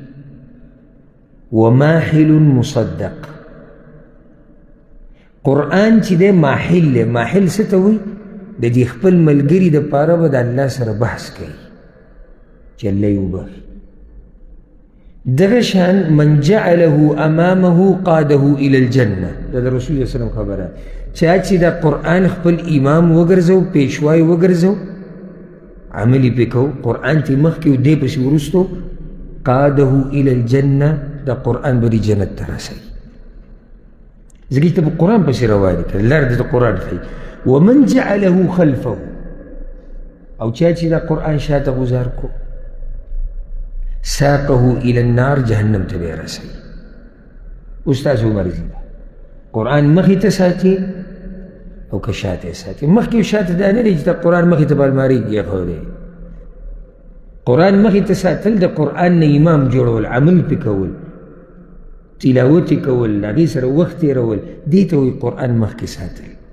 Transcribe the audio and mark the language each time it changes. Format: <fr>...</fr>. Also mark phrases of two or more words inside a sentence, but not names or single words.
<ar>وماحل مصدق.</ar> <ps>قرآن چې دی ماحل دی. ماحل څه ته وایي؟ د دې خپل ملګري دپاره به د الله سره بحث کوي چې الله یې وبخي. دغه شان</ps> <ar>من جعله امامه قاده الى الجنه.</ar> <ps>دا د</ps> <ar>رسول الله وسلم</ar> <ps>خبره. چا چې دا قرآن خپل امام وګرځو، پیشوای وګرځو، عملی پې کوو، قرآن ته مخکې و دی پسې وروستو،</ps> <ar>قاده الى الجنه،</ar> <ps>دا قرآن به دې جنت ته رسوي. ځکه ته په قرآن پسې روان یې کړه، لار دې د قرآن ښایي.</ps> <ar>ومن جعله خلفه،</ar> <ps>او چا چې دا قرآن شاته غوزار کو،</ps> <ar>ساقه الى النار،</ar> <ps>جهنم ته به یې رسوي. اوس تاسو مرضي ده، قرآن مخې ته ساتي او که شاته یې ساتي. مخکې او شاته دا نه دی چې ته قرآن مخې ته په المارۍ کې ایښودی. قرآن مخې ته ساتل د قرآن نه امام جوړول، عمل پې کول، تلاوت یې کول، د هغې سره وخت تېرول، دې ته وایي قرآن مخکې ساتل.</ps>